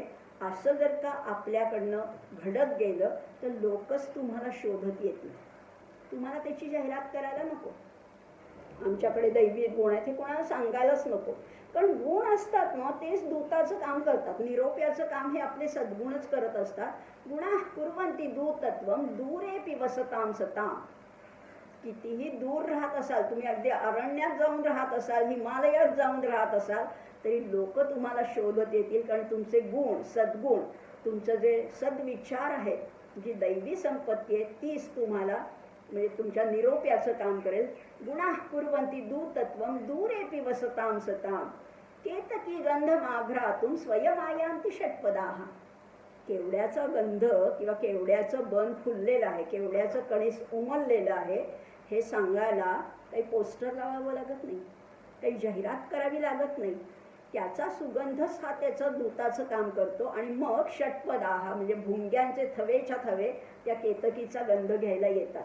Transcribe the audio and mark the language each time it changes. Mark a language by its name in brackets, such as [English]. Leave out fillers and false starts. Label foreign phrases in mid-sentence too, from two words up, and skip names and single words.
[Marathi] असं जर का आपल्याकडनं घडत गेलं तर लोकच तुम्हाला शोधत येतील. तुम्हाला त्याची जाहिरात करायला नको. आमच्याकडे दैवी गुण आहेत हे कोणाला सांगायलाच नको. कारण गुण असतात ना तेच दूताचं काम करतात. निरोप्याचं काम हे आपले सद्गुणच करत असतात. [Sanskrit] गुणा कुर्वन्ति दूतत्वं दूरेपि वसतां सतां. [Marathi] कितीही दूर राहत असाल तुम्ही, अगदी अरण्यात जाऊन राहत असाल, हिमालयात जाऊन राहत असाल तरी लोक तुम्हाला शोधत येतील. कारण तुमचे गुण, सद्गुण, तुमचं जे सद्विचार आहेत, जी दैवी संपत्ती आहे तीच तुम्हाला म्हणजे तुमच्या निरोप्याचं काम करेल. [Sanskrit] गुणाः कुर्वन्ति दूतत्वं दूरेपि वसतां सतां. केतकी गंधमाघ्रातुं स्वयमायान्ति षट्पदाः. [Marathi] केवड्याचा गंध किंवा केवड्याचं बन फुललेलं आहे, केवड्याचं कणीस उमललेलं आहे हे सांगायला काही पोस्टर लावावं लागत नाही, काही जाहिरात करावी लागत नाही. त्याचा सुगंधच हा त्याचं दूताचं काम करतो. आणि मग षट्पदाः म्हणजे भुंग्यांचे थवेच्या थवे त्या केतकीचा गंध घ्यायला येतात.